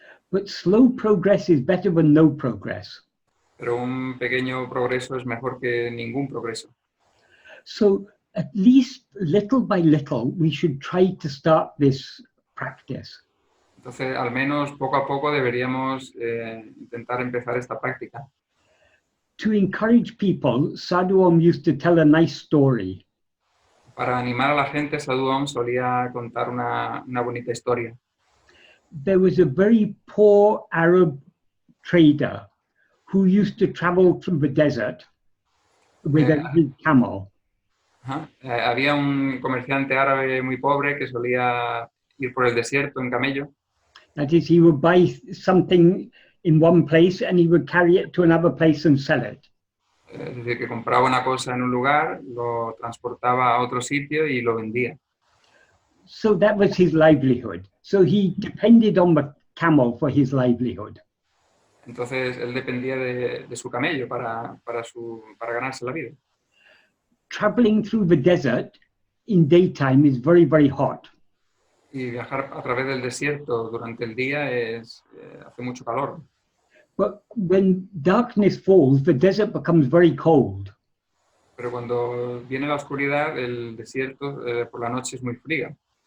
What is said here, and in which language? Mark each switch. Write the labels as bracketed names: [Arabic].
[English] But slow progress is better than no progress. [Spanish] Pero un pequeño progreso es mejor que ningún progreso. [English] So at least little by little, we should try to start this practice. [Spanish] Entonces, al menos poco a poco deberíamos intentar empezar esta práctica. [English] To encourage people, Sadhu Om used to tell a nice story. [Spanish] Para animar a la gente, Sadhu Om solía contar una bonita historia. [English] There was a very poor Arab trader who used to travel through the desert with his camel. [Spanish] Había un comerciante árabe muy pobre que solía ir por el desierto en camello. [English] That is, he would buy something in one place and he would carry it to another place and sell it. [Spanish] Es decir, que compraba una cosa en un lugar, lo transportaba a otro sitio y lo vendía. [English] So that was his livelihood. So he depended on the camel for his livelihood. [Spanish] Entonces él dependía de su camello para ganarse la vida. [English] Traveling through the desert in daytime is very, very hot. [Spanish] Y viajar a través del desierto durante el día hace mucho calor. [English] But when darkness falls, the desert becomes very cold. [Spanish] Pero cuando viene la oscuridad, el desierto por la noche es muy frío.